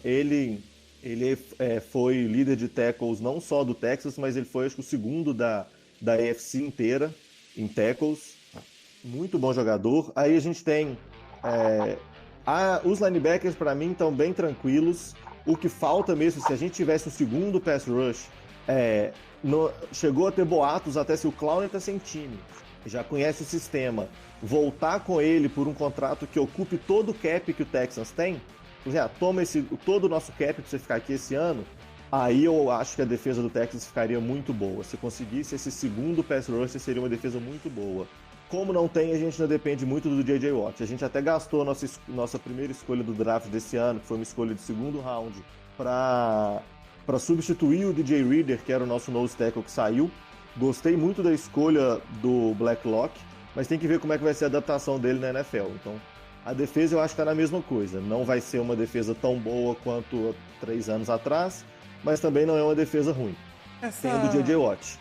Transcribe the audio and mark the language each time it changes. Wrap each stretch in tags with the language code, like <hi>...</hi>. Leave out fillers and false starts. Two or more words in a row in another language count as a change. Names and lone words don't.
<pt>Ele foi líder de tackles não só do Texas, mas ele foi, acho que, o segundo da AFC inteira em tackles. Muito bom jogador. Aí a gente tem os linebackers, para mim, estão bem tranquilos. O que falta mesmo, se a gente tivesse um segundo</pt> <en>pass rush,</en> <pt>chegou a ter boatos até se o Clowney tá sem time. já conhece o sistema, voltar com ele por um contrato que ocupe todo o cap que o Texans tem, toma todo o nosso cap para você ficar aqui esse ano, aí eu acho que a defesa do Texans ficaria muito boa. Se conseguisse esse segundo</pt> <en>pass rusher,</en> <pt>seria uma defesa muito boa. Como não tem, a gente não depende muito do J.J. Watt. A gente até gastou nossa primeira escolha do draft desse ano, que foi uma escolha de segundo round, para substituir o DJ Reader, que era o nosso</pt> <en>nose tackle</en> <pt>que saiu. Gostei muito da escolha do Blacklock, mas tem que ver como é que vai ser a adaptação dele na NFL. Então, a defesa eu acho que está na mesma coisa. Não vai ser uma defesa tão boa quanto 3 anos atrás, mas também não é uma defesa ruim. Tendo o J.J. Watt.</pt>